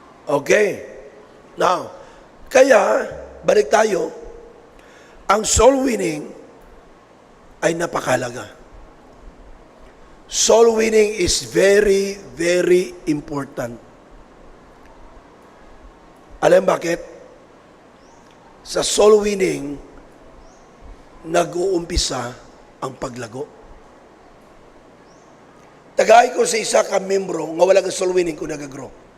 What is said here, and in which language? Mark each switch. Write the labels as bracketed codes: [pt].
[tl] Okay. Now, kaya, balik tayo, ang soul winning ay napakalaga. [en] Soul winning is very, very important. [tl] Alam bakit? Sa soul winning, nag-uumpisa ang paglago. [hil] Tagay ko sa isa ka membro nga wala ka soul winning kung nag-grow.